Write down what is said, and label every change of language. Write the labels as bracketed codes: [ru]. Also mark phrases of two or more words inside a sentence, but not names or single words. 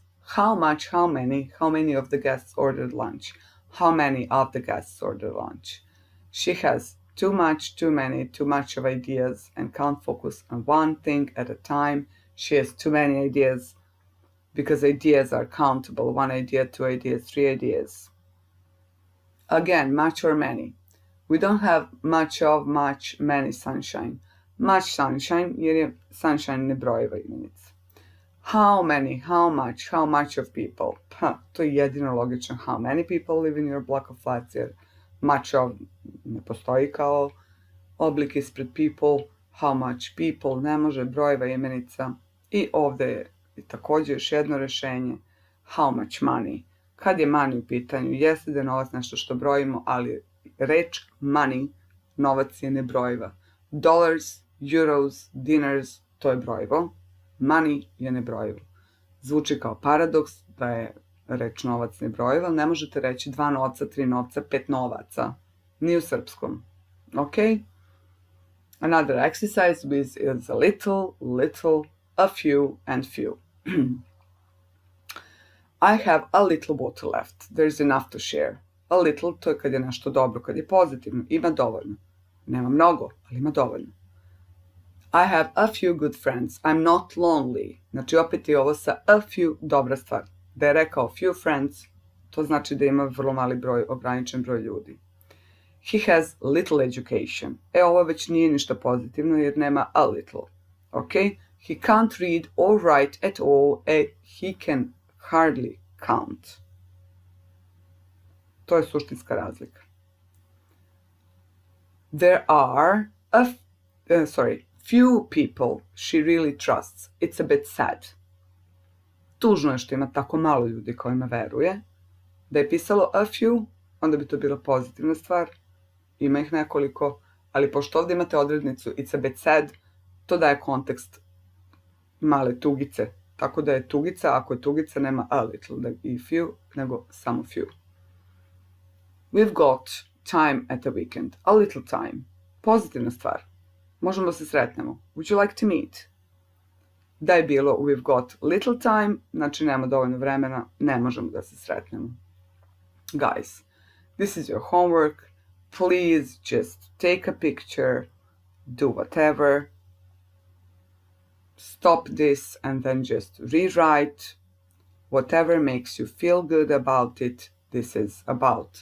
[en] How much, how many of the guests ordered lunch? How many of the guests ordered lunch? She has too much, too many, too much of ideas and can't focus on one thing at a time. She has too many ideas. because ideas are countable. 1 idea, 2 ideas, 3 ideas. Again, much or many. We don't have much of, much, many sunshine. Much sunshine, [sr] jer je sunshine nebrojiva imenica. [en] How many, how much of people? [sr] Pa, to je jedino logično. [en] How many people live in your block of flats, jer much of [sr] ne postoji kao oblik ispred [en] people. How much people [sr] ne može, brojiva imenica. I ovdje je također još jedno rješenje. [en] How much money? [sr] Kad je money u pitanju, jeste da je novac nešto što brojimo, ali reč money, novac je nebrojiva. Dollars, euros, dinars, to je brojivo. Money je nebrojivo. Zvuči kao paradoks da je reč novac nebrojiva, ali ne možete reći 2 novca, 3 novca, 5 novaca. Ni u srpskom. Ok? [en] Another exercise is a little, little, a few, and few. I have a little water left. There's enough to share. A little, [sr] to je kad je nešto dobro, kad je pozitivno. Ima dovoljno. Nema mnogo, ali ima dovoljno. [en] I have a few good friends. I'm not lonely. [sr] Znači, opet je ovo sa [en] a few [sr] dobra stvar. Da je rekao [en] few friends, [sr] to znači da ima vrlo mali broj, ograničen broj ljudi. [en] He has little education. [sr] Ovo već nije ništa pozitivno jer nema [en] a little. [sr] Ok? [en] He can't read or write at all. He can hardly count. [sr] To je suštinska razlika. [en] There are few people she really trusts. It's a bit sad. [sr] Tužno je što ima tako malo ljudi kojima veruje. Da je pisalo [en] a few, [sr] onda bi to bila pozitivna stvar. Ima ih nekoliko, ali pošto ovdje imate odrednicu [en] it's a bit sad, [sr] to daje kontekst male tugice. Tako da je tugica, ako je tugica, nema [en] a little [sr] i few, nego samo few. [en] We've got time at the weekend. A little time. [sr] Pozitivna stvar. Možemo da se sretnemo. [en] Would you like to meet? [sr] Da je bilo [en] we've got little time, [sr] znači nema dovoljno vremena, ne možemo da se sretnemo. [en] Guys, this is your homework. Please just take a picture, do whatever. Stop this and then just rewrite. Whatever makes you feel good about it, this is about.